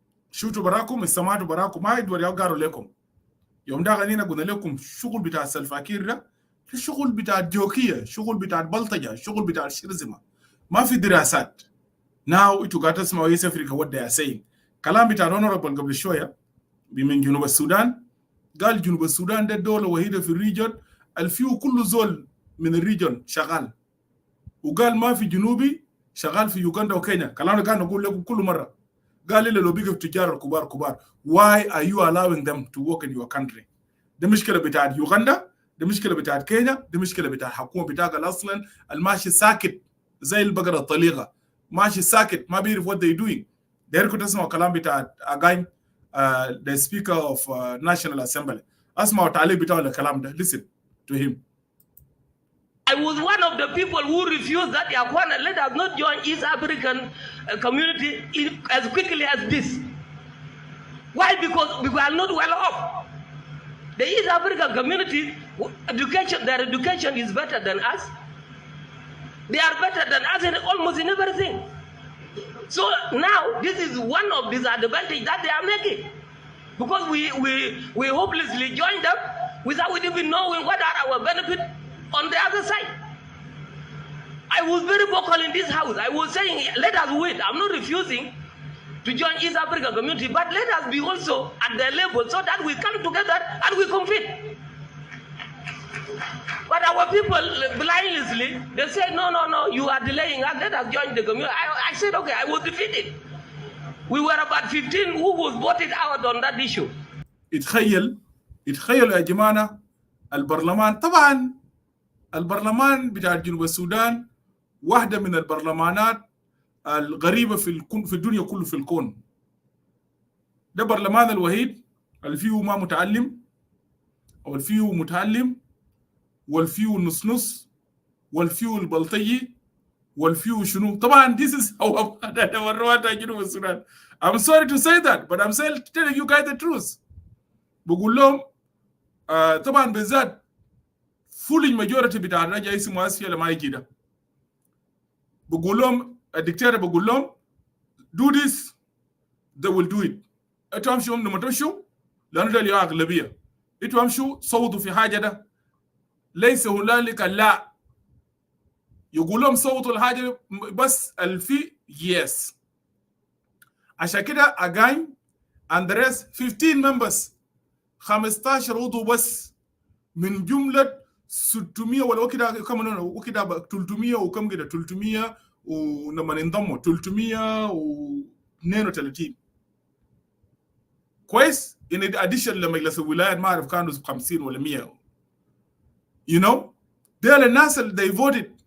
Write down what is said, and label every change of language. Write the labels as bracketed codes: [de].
[ar] شوتوا براكم استمعتوا براكم ما يدور يقاروا لكم يوم ده غنينا قلنا لكم شغل بتاع سلفا كير ده الشغل بتاع الجوكية شغل بتاع البلطجة شغل بتاع الشرزمة ما في دراسات. [en] Now [ar] انتوا قاعد تسمعوا [en] East Africa what they are saying. [ar] كلام بتاع honorable قبل شوية من جنوب السودان قال جنوب السودان ده الدولة وحيدة في الريجن الفيو كل زول من الريجن شغال وقال ما في جنوبي شغال في يوغندا وكينيا. كلامنا كان نقول لكم كل مرة قال لي لو بيجوا تجار كبار [en] why are you allowing them to work in your country؟ [ar] ده مشكلة بتاعت يوغندا، ده مشكلة بتاعت كينيا، ده مشكلة بتاعت الحكومة بتاعك اصلا الماشي ساكت زي البقرة الطليقة ماشي ساكت ما بيعرف [en] what they doing. [ar] دايركم تسمعوا كلام بتاعت أغاين [en] the speaker of National Assembly. [ar] اسمعوا تعليق بتاعه الكلام ده. [en] Listen to him. I was one of the people who refused that Yakwana let us not join East African community as quickly as this. Why? Because we are not well off. The East African community, their education is better than us. They are better than us in almost in everything. So now this is one of the disadvantages that they are making. because we hopelessly joined them without even knowing what are our benefits on the other side. I was very vocal in this house. I was saying, let us wait. I'm not refusing to join East African community, but let us be also at their level so that we come together and we compete. But our people blindly, they say, no, you are delaying us, let us join the community. I said, okay, I was defeated. We were about 15 who was voted out on that issue. [ar] اتخيلوا يا جماعة البرلمان طبعا البرلمان بتاع جنوب السودان واحدة من البرلمانات الغريبة في الدنيا كله في الكون. ده برلمان الوحيد اللي فيه ما متعلم أو اللي فيه متعلم والفيو النص والفيو البلطجي والفيو شنو. [en] طبعا this is how جنوب السودان. I'm sorry to say that, but I'm telling you guys the truth. [ar] بقول لهم طبعا بالذات فول majority بتاع الرجال اسمه اسيا لما يجي ده. بقول لهم الدكتور بقول لهم [en] do this, they will do it. [ar] انتوا امشوا لما تمشوا لانه ده اللي اغلبيه. انتوا امشوا صوتوا في حاجه ده. ليس هنالك لا. يقول لهم صوتوا الحاجه بس الفي yes. عشان كده again [en] and the rest 15 members [ar] 15 عضو بس من جمله 600 ولا وكده كم وكده 300 وكم كده 300 ولما انضموا 332 كويس. [en] in addition [ar] لمجلس الولايات ما اعرف كانوا 50 ولا 100. [en] You know, [ar] دول الناس اللي [en] they voted.